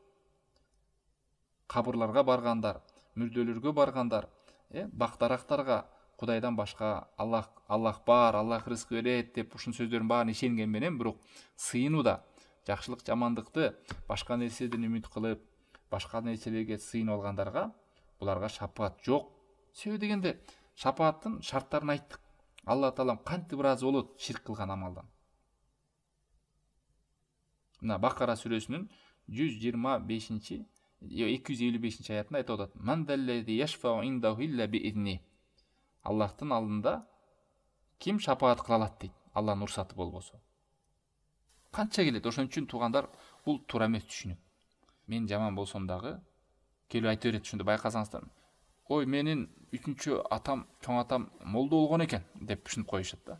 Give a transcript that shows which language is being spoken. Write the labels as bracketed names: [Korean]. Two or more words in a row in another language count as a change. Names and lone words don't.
[Kyrgyz] Кабырларга баргандар, мүрдөлөргө баргандар, бактарактарга Кудайдан башка Аллах бар, Аллах рызык берет деп ушун сөздөрдүн баарын ишенген менен, бирок сыйынууда, жакшылык жамандыкты башка нерседен үмүт кылып, башка нерселерге сыйынып алгандарга буларга шапаат жок. Себеби дегенде шапааттын шарттарын айттык. Алла Таалам кантип ыраазы болот ширк кылган амалдан? Мына Бакара сүрөсүнүн 125-255 аятында айтып атат: [Arabic] "من ذا الذي يشفع عنده إلا بإذنه." [Kyrgyz] Аллахтын алдында ким шапаат кыла алат дейт, Алланын уруксаты болбосо. Канча келет? Ошон үчүн туугандар, бул туура эмес түшүнүк. Мен жаман болсом дагы келип айта берет, ушунду байкасаңыздар. Ой, менин 3-чү атам, чоң атам молдо болгон экен деп түшүнүп коюшат да.